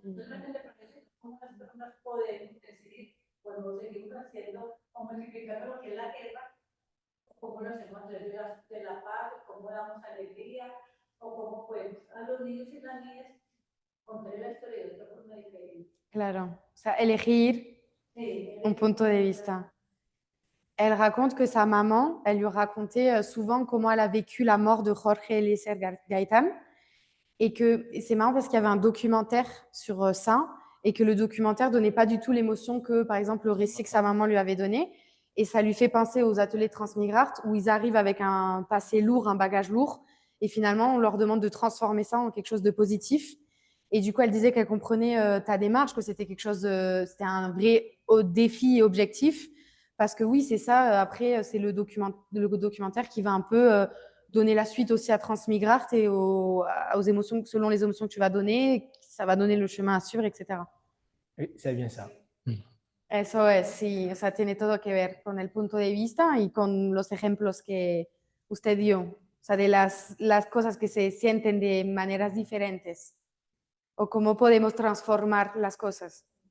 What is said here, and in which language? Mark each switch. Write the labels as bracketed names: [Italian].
[Spanish] No solamente para eso, cómo las personas podemos decidir, podemos seguir haciendo o multiplicando lo que es la guerra, cómo lo hacemos a través de la paz, cómo damos alegría, o cómo podemos a los niños y las niñas contar la historia de otra forma diferente. Claro. O sea, elegir un punto de vista. [French] Elle raconte que sa maman, elle lui racontait souvent comment elle a vécu la mort de Jorge Eliezer Gaitán. Et c'est marrant parce qu'il y avait un documentaire sur ça et que le documentaire donnait pas du tout l'émotion que, par exemple, le récit que sa maman lui avait donné. Et ça lui fait penser aux ateliers Transmigrart où ils arrivent avec un passé lourd, un bagage lourd. Et finalement, on leur demande de transformer ça en quelque chose de positif. Et du coup, elle disait qu'elle comprenait ta démarche, que c'était quelque chose, c'était un vrai défi et objectif. Parce que oui, c'est ça. Après, c'est le documentaire qui va un peu donner la suite aussi à Transmigrart et aux émotions, selon les émotions que tu vas donner, ça va donner le chemin à suivre, etc. Oui, c'est bien ça. [Spanish] Eso es, sí, o sea, tiene todo que ver con el punto de vista y con los ejemplos que usted dio, o sea, de las cosas que se sienten de maneras diferentes o cómo podemos transformar las cosas.